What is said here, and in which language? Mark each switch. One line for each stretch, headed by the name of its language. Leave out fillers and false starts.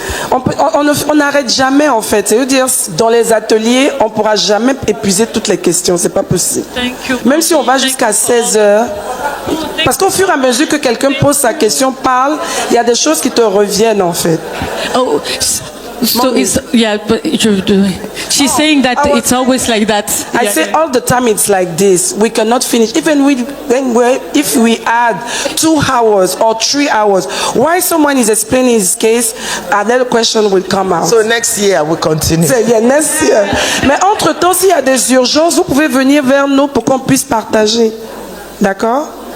French: On n'arrête jamais en fait. C'est-à-dire dans les ateliers, on ne pourra jamais épuiser toutes les questions. C'est pas possible. Même si on va jusqu'à 16h. Parce qu'au fur et à mesure que quelqu'un pose sa question, parle, il y a des choses qui te reviennent en fait. Oh.
English: So it's, yeah, but she's saying that it's always like that. I say all the time it's like this. We cannot finish. Even if we add 2 hours or 3 hours, while someone is explaining his case, another question will come out. So next year we continue. Yeah, next year.
French: Mais entre-temps, s'il y a des urgences, vous pouvez venir vers nous pour qu'on puisse partager. D'accord?